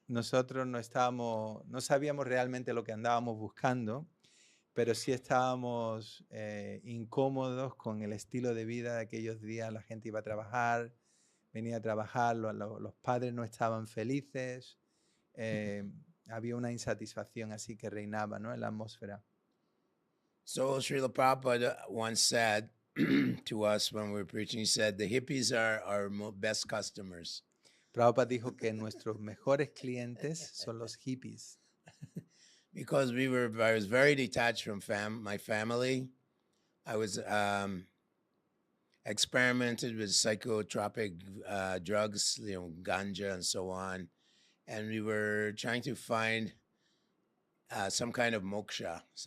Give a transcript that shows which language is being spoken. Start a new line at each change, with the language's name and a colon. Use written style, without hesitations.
Spanish: Nosotros no sabíamos realmente lo que andábamos buscando, pero sí estábamos incómodos con el estilo de vida de aquellos días. La gente iba a trabajar, venía a trabajar, los padres no estaban felices, había una insatisfacción así que reinaba, ¿no?, en la atmósfera.
English: So Srila Prabhupada once said to us when we were preaching, he said, the hippies are our best customers.
Spanish: Prabhupada dijo que nuestros mejores clientes son los hippies.
English: Because I was very detached from my family. I was experimented with psychotropic drugs, ganja and so on. And we were trying to find some kind of moksha,